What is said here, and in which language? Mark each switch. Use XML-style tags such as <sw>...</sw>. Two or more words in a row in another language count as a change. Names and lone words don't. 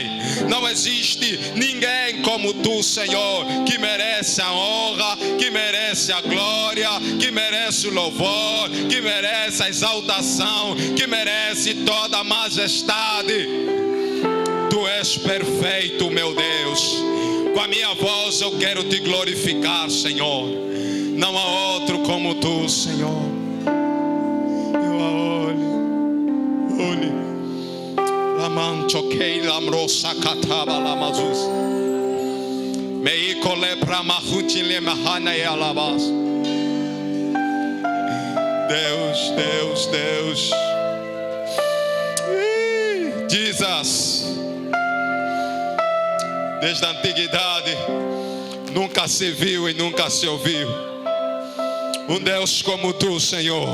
<pt>Não existe ninguém como Tu, Senhor, que merece a honra, que merece a glória, que merece o louvor, que merece a exaltação, que merece toda a majestade. Tu és perfeito, meu Deus. Com a minha voz eu quero Te glorificar, Senhor. Não há outro como Tu, Senhor. Eu olhe. Lamanchoquei lamrosa cataba lamazus. Meiko lepra mahuti lemahana e alabas. Deus. Jesus. Desde a antiguidade nunca se viu e nunca se ouviu um Deus como Tu, Senhor.</pt>